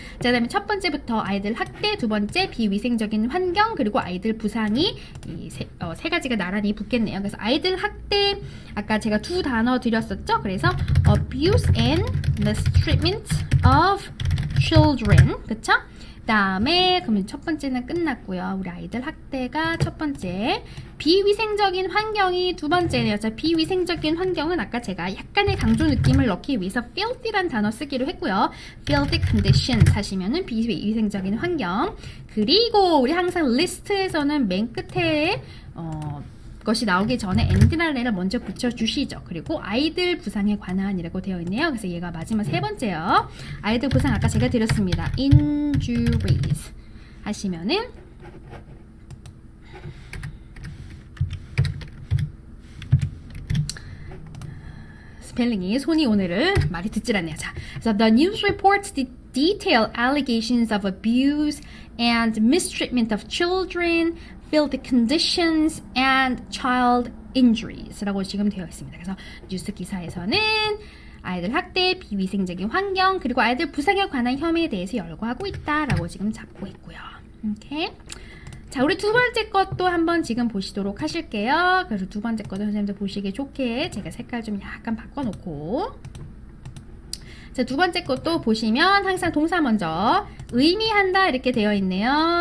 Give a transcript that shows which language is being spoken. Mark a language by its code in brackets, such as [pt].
[ko] 자, 그다음에 첫 번째부터 아이들 학대, 두 번째 비위생적인 환경, 그리고 아이들 부상이 이 세 가지가 나란히 붙겠네요. 그래서 아이들 학대, 아까 제가 두 단어 드렸었죠. 그래서 [en] abuse and mistreatment of children, [ko] 그쵸? 다음에 그러면 첫 번째는 끝났고요. 우리 아이들 학대가 첫 번째, 비위생적인 환경이 두 번째네요. 자, 비위생적인 환경은 아까 제가 약간의 강조 느낌을 넣기 위해서 filthy란 단어 쓰기로 했고요. [en] filthy conditions [ko] 하시면은 비위생적인 환경. 그리고 우리 항상 리스트에서는 맨 끝에 것이 나오기 전에 엔드랄레를 먼저 붙여주시죠. 그리고 아이들 부상에 관한이라고 되어 있네요. 그래서 얘가 마지막 세 번째요. 아이들 부상 아까 제가 드렸습니다. injuries 하시면은 스펠링이 손이 오늘은 말이 듣질 않네요. 자, 그래서 [en] the news reports detail allegations of abuse and mistreatment of children, filthy conditions, and child injuries [ko] 라고 지금 되어 있습니다. 그래서 뉴스 기사에서는 아이들 학대, 비위생적인 환경, 그리고 아이들 부상에 관한 혐의에 대해서 열거하고 있다라고 지금 잡고 있고요. 오케이. 자, 우리 두 번째 것도 한번 지금 보시도록 하실게요. 그래서 두 번째 것도 선생님들 보시기 좋게 제가 색깔 좀 약간 바꿔놓고, 자, 두 번째 것도 보시면 항상 동사 먼저 의미한다 이렇게 되어 있네요.